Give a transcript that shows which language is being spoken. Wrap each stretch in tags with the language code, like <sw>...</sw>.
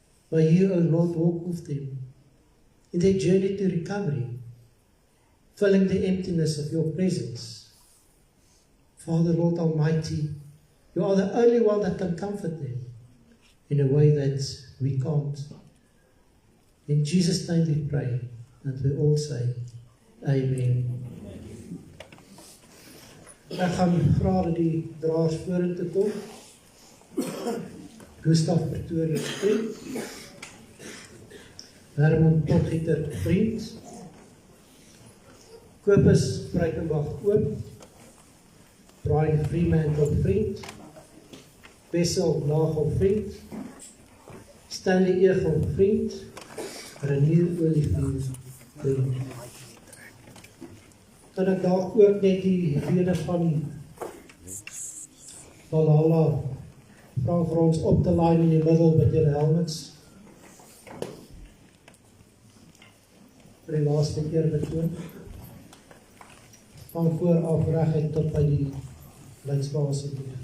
<en>May you, O Lord, walk with them in their journey to recovery, filling the emptiness of your presence. Father, Lord Almighty, you are the only one that can comfort them in a way that we can't. In Jesus' name we pray, and we all say, Amen.</en> <af>Ek gaan vra dat die draers vorentoe kom. Gustav Pretorius vriend, Herman Potgieter vriend, Kobus Breitenbach oom, Brian Freemantle vriend, Bessel Nagel vriend, Stanley Egel vriend, Renier Olivier vriend. Kan ek daar ook net die lede van Valhalla vra vir ons op te lyn in die middel met julle helmets vir die laaste keer betoon. Van voor af reguit tot by die lynsbasis.</af>